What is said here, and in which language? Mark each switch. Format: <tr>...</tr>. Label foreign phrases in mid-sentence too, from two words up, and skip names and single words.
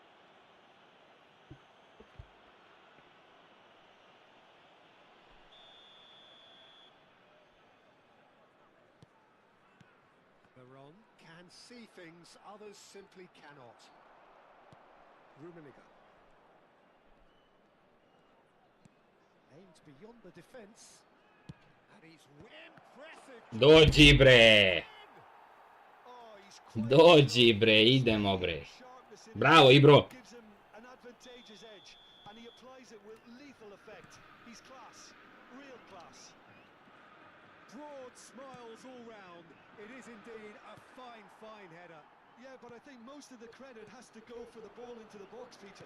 <en>Veron can see things others simply cannot. Rummenigge. Aimed beyond the defence. And he's impressive.</en> <sr>Dođi, bre!</sr> <en>Oh, he's quick.</en> <sr>Dođi, bre, idemo, bre. Bravo, Ibro!</sr> <en>Gives him an advantageous edge, and he applies it with lethal effect. He's class, real class. Broad smiles all round. It is indeed a fine, fine header. Yeah, but I think most of the credit has to go for the ball into the box, Peter.</en>